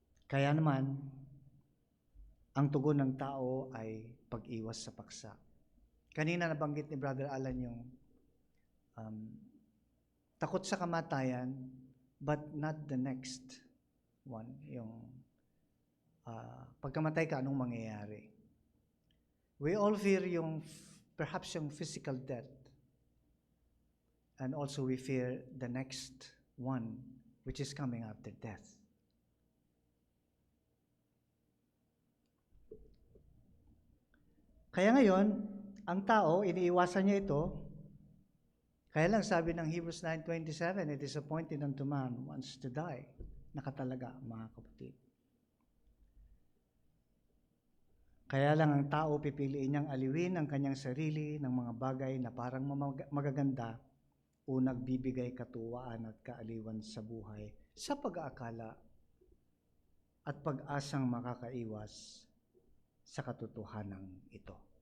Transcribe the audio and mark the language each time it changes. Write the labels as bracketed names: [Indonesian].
[Filipino] Kaya naman, ang tugon ng tao ay pag-iwas sa paksa. Kanina nabanggit ni Brother Alan yung takot sa kamatayan, [English] but not the next one. [Filipino] Yung pagkamatay ka, anong mangyayari? [English] We all fear yung, perhaps yung physical death. And also we fear the next one, which is coming after death. [Filipino] Kaya ngayon, ang tao, iniiwasan niya ito. Kaya lang sabi ng Hebrews 9:27, [English] it is appointed unto man once to die. [Filipino] Nakatalaga, mga kapatid. Kaya lang ang tao pipiliin niyang aliwin ang kanyang sarili ng mga bagay na parang magaganda o nagbibigay katuwaan at kaaliwan sa buhay sa pag-aakala at pag-asang makakaiwas sa katotohanan ito.